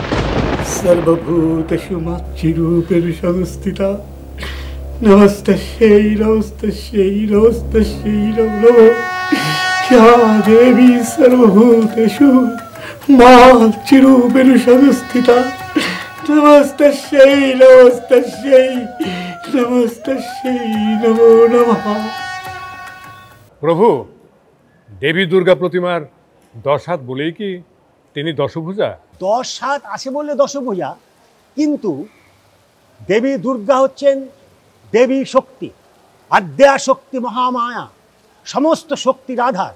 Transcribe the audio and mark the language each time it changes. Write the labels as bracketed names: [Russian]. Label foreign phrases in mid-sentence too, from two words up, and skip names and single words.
[Sanskrit] सर्वभूतेषु मातृरूपेण संस्थिता नमस्तस्यै नमस्तस्यै नमस्तस्यै नमो नमः। या देवी सर्वभूतेषु मातृरूपेण संस्थिता नमस्तस्यै नमस्तस्यै नमस्तस्यै नमो नमः। [Bangla] প্রভু, দেবী দুর্গা প্রতিমার 10 হাত বলেই কি তিনি দশভুজা? 10 হাত আছে বলে দশভুজা, কিন্তু দেবী দুর্গা হচ্ছেন দেবী শক্তি, আদ্যা শক্তি মহামায়া, সমস্ত শক্তির আধার।